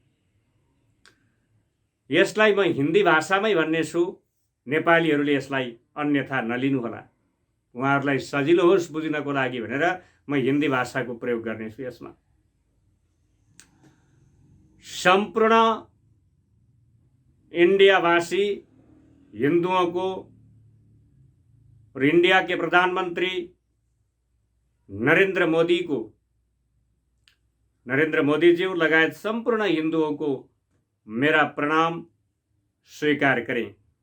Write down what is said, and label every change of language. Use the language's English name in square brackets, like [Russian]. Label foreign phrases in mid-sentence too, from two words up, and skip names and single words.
[Nepali] यसलाई म हिन्दी भाषामै भन्नेछु, नेपालीहरूले यसलाई अन्यथा नलिनुहोला। उहाँहरूलाई सजिलो होस् बुझ्नको लागि भनेर म हिन्दी भाषाको प्रयोग गर्नेछु। [Hindi] यसमा सम्पूर्ण इंडियावासी हिंदुओं को और इंडिया के प्रधानमंत्री नरेंद्र मोदी जी लगायत संपूर्ण हिंदुओं को मेरा प्रणाम स्वीकार करें।